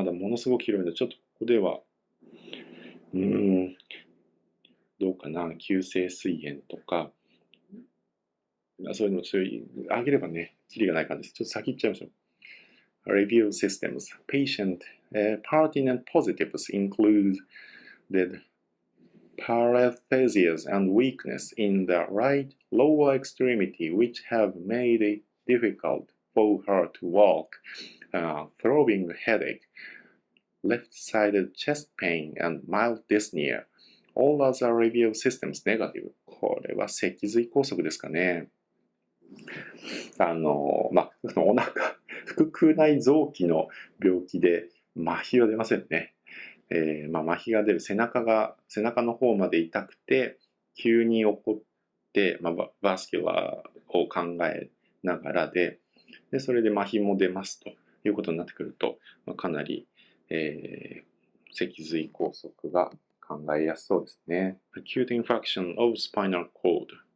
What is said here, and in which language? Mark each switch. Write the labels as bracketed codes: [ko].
[ja] まだものすごく広いので、ちょっとここでは、どうかな、急性膵炎とか、そういうのをあげればね、キリがない感じです。ちょっと先行っちゃいましょう。 [en] Review systems. Patient pertinent positives include the paresthesias and weakness in the right lower extremity, which have made it difficult for her to walk, throbbing headache, left-sided chest pain, and mild dyspnea. All other review systems negative. [ja] これは脊髄梗塞ですかね。お腹、腹腔内臓器の病気で麻痺は出ませんね。麻痺が出る、背中の方まで痛くて、急に起こって、バスキュラーを考えながらで、それで麻痺も出ますということになってくると、かなり、脊髄梗塞が考えやすそうですね。 [en] Acute infarction of spinal cord.